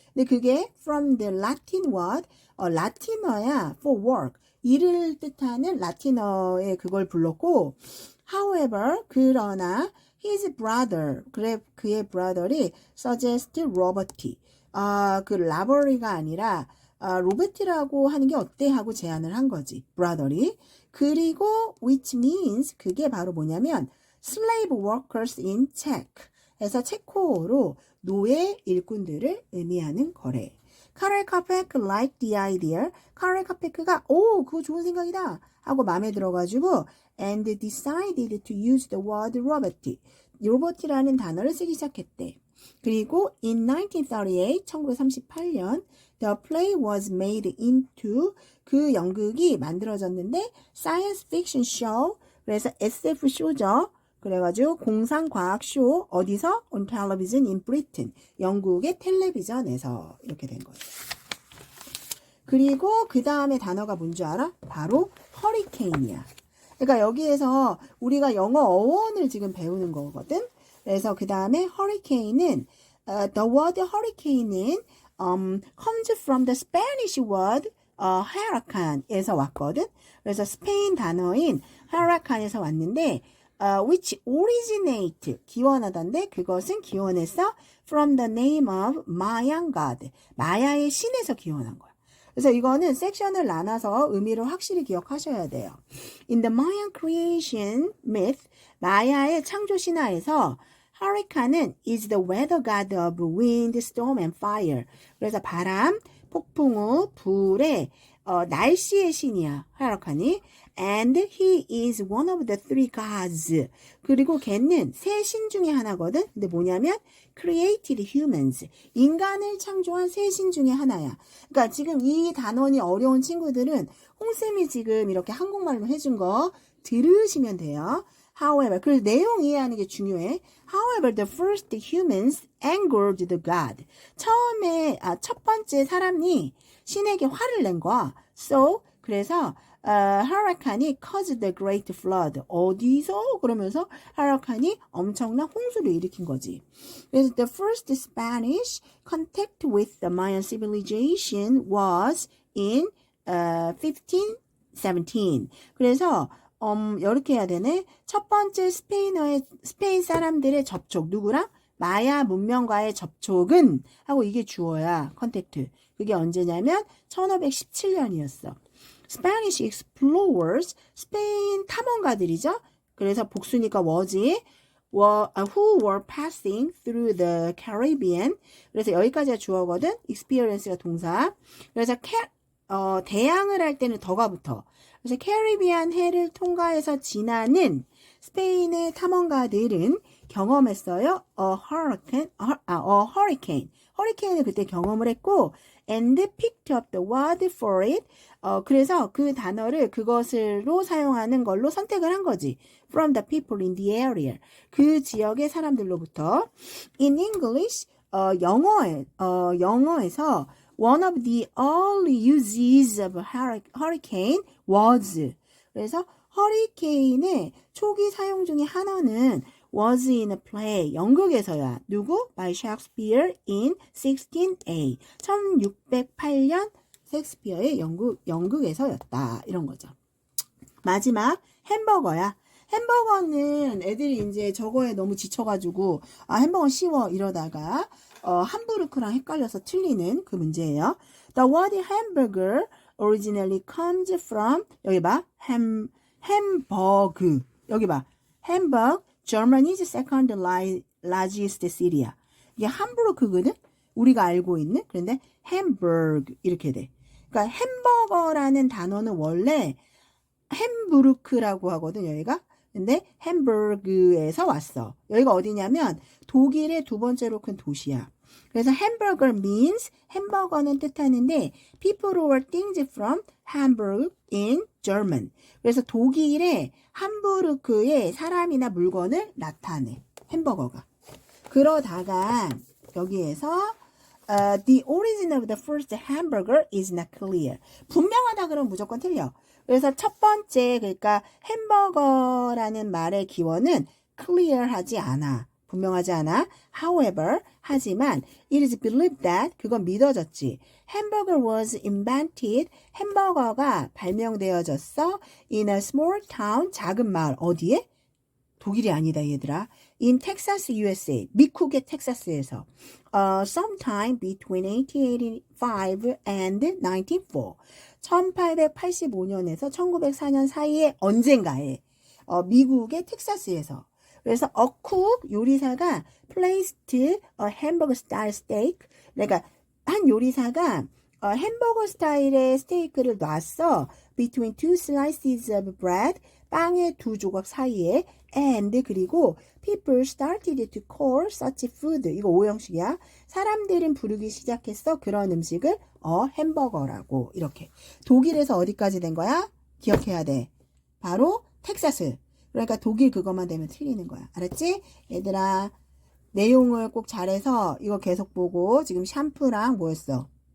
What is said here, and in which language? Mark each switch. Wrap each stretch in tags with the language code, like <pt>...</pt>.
<ko>근데 그게</ko> <en>from the Latin word,</en> <ko>라틴어야</ko> <en>for work,</en> <ko>일을 뜻하는 라틴어에 그걸 불렀고,</ko> <en>however,</en> <ko>그러나</ko> <en>his brother,</en> <ko>그래 그의 brother이 suggest 로버티, 그 라버리가 아니라 로버티라고 하는 게 어때 하고 제안을 한 거지, brother이. 그리고</ko> <en>which means,</en> <ko>그게 바로 뭐냐면</ko> <en>slave workers in Czech,</en> <ko>해서 체코어로 노예 일꾼들을 의미하는 거래.</ko> <en>카렐 카페크 liked the idea.</en> <ko>카렐 카페크가 그거 좋은 생각이다 하고 마음에 들어가지고</ko> <en>and decided to use the word robot,</en> <ko>로봇이라는 단어를 쓰기 시작했대.</ko> <en>그리고 in 1938, 1938년 the play was made into,</en> <ko>그 연극이 만들어졌는데</ko> <en>science fiction show,</en> <ko>그래서 SF 쇼죠. 그래가지고 공상과학쇼, 어디서?</ko> <en>On television in Britain,</en> <ko>영국의 텔레비전에서 이렇게 된 거예요. 그리고 그 다음에 단어가 뭔지 알아? 바로 허리케인이야. 그러니까 여기에서 우리가 영어 어원을 지금 배우는 거거든. 그래서 그 다음에 허리케인은 the word hurricane은</ko> <en>comes from the Spanish word huracan</en> <ko>에서 왔거든. 그래서 스페인 단어인 huracan에서 왔는데</ko> <en>which originate,</en> <ko>기원하던데 그것은 기원했어</ko> <en>from the name of Mayan god,</en> <ko>마야의 신에서 기원한 거야. 그래서 이거는 섹션을 나눠서 의미를 확실히 기억하셔야 돼요.</ko> <en>In the Mayan creation myth,</en> <ko>마야의 창조 신화에서</ko> <en>hurricane은 is the weather god of wind, storm and fire.</en> <ko>그래서 바람, 폭풍우, 불의 날씨의 신이야, hurricane이.</ko> <en>And he is one of the three gods.</en> <ko>그리고 걔는 세 신 중에 하나거든. 근데 뭐냐면</ko> <en>created humans,</en> <ko>인간을 창조한 세 신 중에 하나야. 그러니까 지금 이 단원이 어려운 친구들은 홍쌤이 지금 이렇게 한국말로 해준 거 들으시면 돼요.</ko> <en>However,</en> <ko>그래서 내용 이해하는 게 중요해.</ko> <en>However, the first humans angered the god.</en> <ko>처음에 첫 번째 사람이 신에게 화를 낸 거야.</ko> <en>So, 그래서 hurricane이 caused the great flood.</en> <ko>어디서? 그러면서 hurricane이 엄청난 홍수를 일으킨 거지. 그래서</ko> <en>the first Spanish contact with the Mayan civilization was in 1517.</en> <ko>그래서 이렇게 해야 되네. 첫 번째 스페인 사람들의 접촉, 누구랑? 마야 문명과의 접촉은 하고, 이게 주어야, 컨택트. 그게 언제냐면 1517년이었어.</ko> <en>Spanish explorers,</en> <ko>스페인 탐험가들이죠. 그래서 복수니까</ko> <en>was이 who were passing through the Caribbean.</en> <ko>그래서 여기까지가 주어거든. experience가 동사. 그래서 대항을 할 때는 더가 붙어. 그래서 캐리비안 해를 통과해서 지나는 스페인의 탐험가들은 경험했어요.</ko> <en>hurricane.</en> <ko>허리케인을 그때 경험을 했고,</ko> <en>and picked up the word for it.</en> <ko>그래서 그 단어를 그것으로 사용하는 걸로 선택을 한 거지.</ko> <en>From the people in the area.</en> <ko>그 지역의 사람들로부터.</ko> <en>In English,</en> <ko>영어에서</ko> <en>one of the early uses of hurricane was.</en> <ko>그래서 허리케인의 초기 사용 중에 하나는</ko> <en>was in a play,</en> <ko>연극에서야. 누구?</ko> <en>By Shakespeare in 1608.</en> <ko>1608년 셰익스피어의 연극에서였다. 이런 거죠. 마지막 햄버거야. 햄버거는 애들이 이제 저거에 너무 지쳐가지고 햄버거 쉬워 이러다가 함부르크랑 헷갈려서 틀리는 그 문제예요.</ko> <en>The word hamburger originally comes from,</en> <ko>여기 봐, 햄버그. 여기 봐, 햄버거.</ko> <en>Germany's second largest city야.</en> <ko>이게 함부르크거든? 우리가 알고 있는. 그런데 햄버그 이렇게 돼. 그러니까 햄버거라는 단어는 원래 햄부르크라고 하거든, 여기가. 근데 햄버그에서 왔어. 여기가 어디냐면 독일의 두 번째로 큰 도시야.</ko> <en>그래서 hamburger means</en> <ko>햄버거는 뜻하는데</ko> <en>people or things from Hamburg in German.</en> <ko>그래서 독일의 함부르크의 사람이나 물건을 나타내. 햄버거가. 그러다가 여기에서</ko> <en>the origin of the first hamburger is not clear.</en> <ko>분명하다 그러면 무조건 틀려. 그래서 첫 번째 그러니까 햄버거라는 말의 기원은</ko> <en>clear하지</en> <ko>않아. 분명하지 않아.</ko> <en>However,</en> <ko>하지만</ko> <en>it is believed that</en> <ko>그건 믿어졌지.</ko> <en>Hamburger was invented.</en> <ko>햄버거가 발명되어졌어.</ko> <en>In a small town,</en> <ko>작은 마을. 어디에? 독일이 아니다 얘들아.</ko> <en>In Texas, USA.</en> <ko>미국의 텍사스에서.</ko> <en>Sometime between 1885 and 1904.</en> <ko>1885년에서 1904년 사이에 언젠가에 미국의 텍사스에서. 그래서</ko> <en>a cook</en> <ko>요리사가</ko> <en>placed a hamburger style steak.</en> <ko>그러니까 한 요리사가 햄버거 스타일의 스테이크를 놨어.</ko> <en>Between two slices of bread.</en> <ko>빵의 두 조각 사이에.</ko> <en>And</en> <ko>그리고</ko> <en>people started to call such food.</en> <ko>이거 오형식이야. 사람들은 부르기 시작했어. 그런 음식을 햄버거라고. 이렇게. 독일에서 어디까지 된 거야? 기억해야 돼. 바로 텍사스. 그러니까 독일 그것만 되면 틀리는 거야. 알았지? 얘들아 내용을 꼭 잘해서 이거 계속 보고 지금 샴푸랑 뭐였어?</ko>